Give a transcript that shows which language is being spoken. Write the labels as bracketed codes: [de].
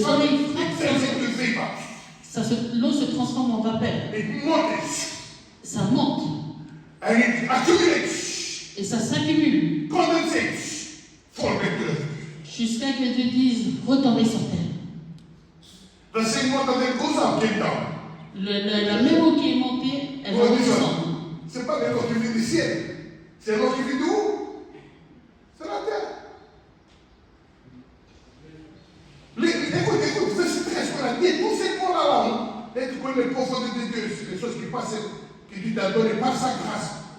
[fr] frappe, [en] turns into vapor. [fr] l'eau se transforme en vapeur. [en] It montes. [fr] Ça monte. [en] And it accumulates. [fr] Et ça s'accumule. [en] Condensates. Fall back to the [fr] Jusqu'à que Dieu dise, retombez sur terre. [en] The same water that goes up came down. [fr] La même eau qui est montée, elle va descendre. C'est pas l'eau qui vient du ciel. C'est l'eau qui vient d'où? C'est la terre. Écoute, verset 13, on a dit tout ce monde-là, et tu connais les profondeurs de Dieu, c'est les choses qui passent, que Dieu t'a donné par sa grâce.